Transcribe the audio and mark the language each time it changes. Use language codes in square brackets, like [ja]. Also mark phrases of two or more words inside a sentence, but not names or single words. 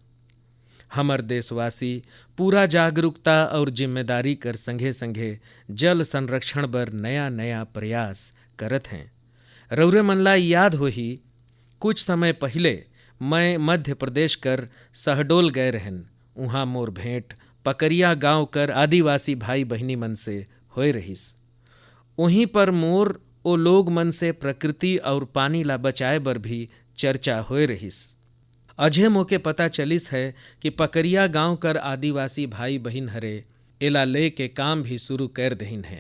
[sck] हमर देशवासी पूरा जागरूकता और जिम्मेदारी कर संघे संघे जल संरक्षण बर नया नया प्रयास करत हैं। रौरे मन ला याद हो ही, कुछ समय पहले मैं मध्य प्रदेश कर शहडोल गए रहन। उहाँ मोर भेंट पकरिया गांव कर आदिवासी भाई बहनी मन से होए रहिस। वहीं पर मोर ओ लोग मन से प्रकृति और पानी ला बचाए बर भी चर्चा होए रहिस। अझे मोके पता चलिस है कि पकरिया गांव कर आदिवासी भाई बहन हरे एला ले के काम भी शुरू कर दहिन है।